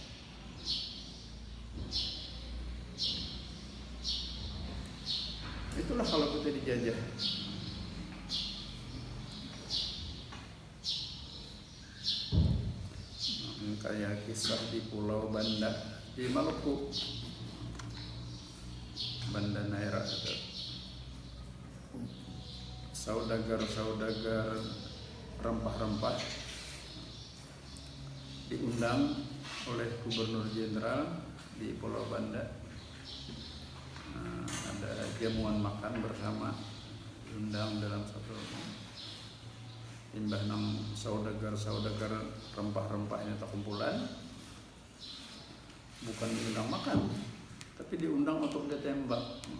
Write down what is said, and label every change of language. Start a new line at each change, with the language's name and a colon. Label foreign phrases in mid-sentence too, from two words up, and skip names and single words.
Indonesian: Itulah kalau kita dijajah. Kayak kisah di Pulau Banda di Maluku, Banda Naira itu. Saudagar rempah-rempah diundang oleh Gubernur Jenderal di Pulau Banda. Ada jamuan makan bersama, diundang dalam satu imbah nang saudagar rempah-rempahnya tak kumpulan, bukan diundang makan, tapi diundang untuk ditembak.